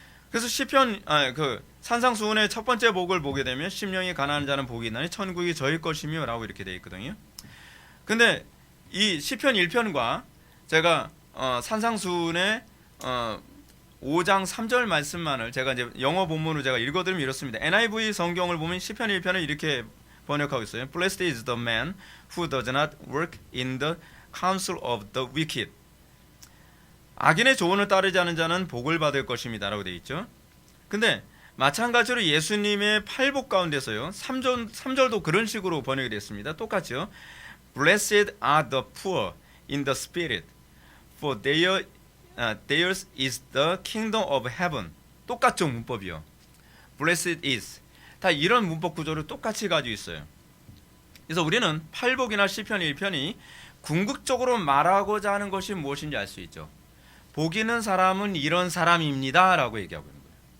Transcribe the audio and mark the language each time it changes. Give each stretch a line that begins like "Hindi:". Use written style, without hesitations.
Korean: 그래서 시편 그 산상수훈의 첫 번째 복을 보게 되면 심령이 가난한 자는 복이 있나니 천국이 저희 것이며 라고 이렇게 되어 있거든요. 근데 이 시편 1편과 제가 산상수훈의 5장 3절 말씀만을 제가 이제 영어 본문으로 제가 읽어드리면 이렇습니다. NIV 성경을 보면 시편 1편을 이렇게 번역하고 있어요.
English: Blessed is the man who does not work in the counsel of the wicked.
Korean: 악인의 조언을 따르지 않은 자는 복을 받을 것입니다 라고 되어 있죠. 근데 마찬가지로 예수님의 팔복 가운데서요 3절도 그런 식으로 번역이 됐습니다. 똑같죠.
English: Blessed are the poor in the spirit, for theirs is the kingdom of heaven.
Korean: 똑같죠, 문법이요.
English: Blessed is.
Korean: 다 이런 문법 구조를 똑같이 가지고 있어요. 그래서 우리는 팔복이나 시편 1편이 궁극적으로 말하고자 하는 것이 무엇인지 알 수 있죠. 복 있는 사람은 이런 사람입니다 라고 얘기하고 있는 거예요.